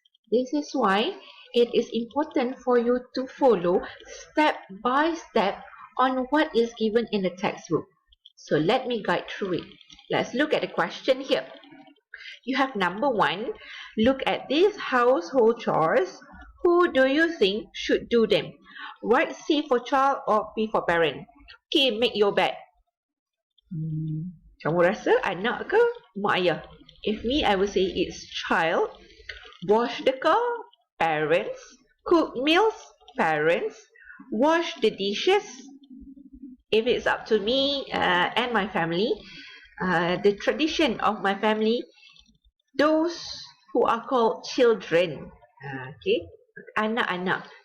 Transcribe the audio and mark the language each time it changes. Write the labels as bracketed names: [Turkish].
[English] This is why it is important for you to follow step by step on what is given in the textbook. So let me guide through it. Let's look at the question here. You have number 1. Look at these household chores. Who do you think should do them? Write C for child or P for parent. Okay, make your bed. [Malay] Kamu rasa anak ke mak ayah? [English] If me, I will say it's child. Wash the car, parents. Cook meals, parents. Wash the dishes. If it's up to me and my family, the tradition of my family, those who are called children, okay, [Malay] anak-anak.